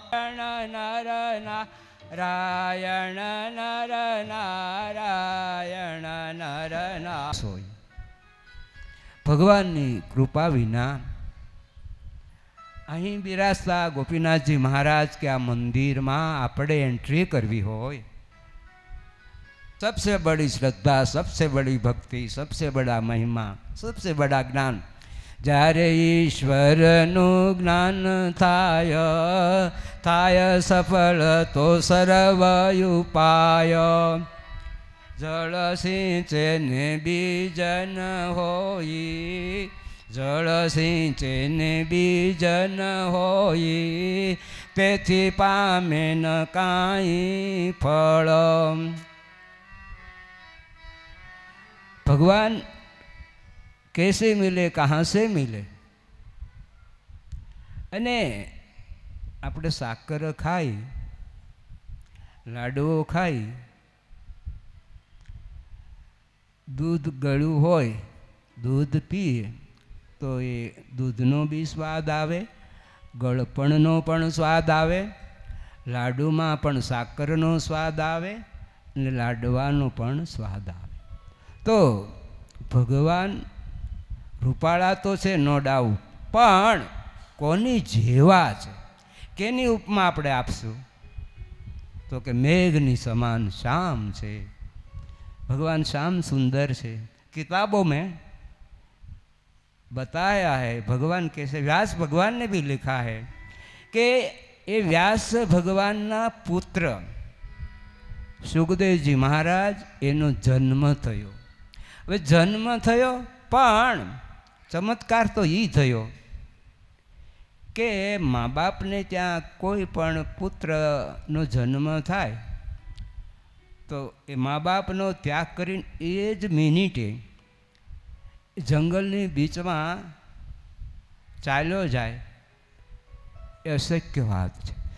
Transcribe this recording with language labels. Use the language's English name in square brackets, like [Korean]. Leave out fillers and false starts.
[Gujarati] નર નારાયણ નર નારાયણ નર સોય ભગવાનની કૃપા વિના અહીં બિરાજતા ગોપીનાથજી મહારાજ કે આ મંદિરમાં આપણે એન્ટ્રી કરવી હોય [Hindi] सबसे बड़ी श्रद्धा, सबसे बड़ी भक्ति, सबसे बड़ा महिमा, सबसे बड़ा જ્ઞાન. [Gujarati] જ્યારે ઈશ્વરનું જ્ઞાન થાય થાય સફળ તો સર્વ ઉપાય. જળ સિંચે ને બીજ ન હોય, જળ સિંચે ને બીજ ન હોય, તેથી પામે ન કાંઈ ફળ. [Hindi] भगवान कैसे मिले, कहाँ से मिले? [Gujarati] અને આપણે સાકર ખાઈ, લાડુઓ ખાઈ, દૂધ ગળ્યું હોય, દૂધ પીએ તો એ દૂધનો બી સ્વાદ આવે, ગળપણનો પણ સ્વાદ આવે, લાડુમાં પણ સાકરનો સ્વાદ આવે અને લાડવાનો પણ સ્વાદ આવે. તો ભગવાન રૂપાળા તો છે નો ડાઉટ, પણ કોની જેવા છે? કેની ઉપમા આપણે આપશું? તો કે મેઘની સમાન श्याम છે. भगवान श्याम सुंदर છે. [Hindi] किताबों में बताया है, भगवान कैसे, व्यास भगवान ने भी लिखा है कि ये व्यास भगवान ना पुत्र સુખદેવજી મહારાજ [Gujarati] એનો જન્મ થયો. હવે જન્મ થયો પણ ચમત્કાર તો એ થયો કે મા બાપને ત્યાં કોઈ પણ પુત્રનો જન્મ થાય તો એ મા બાપનો ત્યાગ કરીને એ જ મિનિટે જંગલની બીચમાં ચાલ્યો જાય એ અશક્ય વાત છે.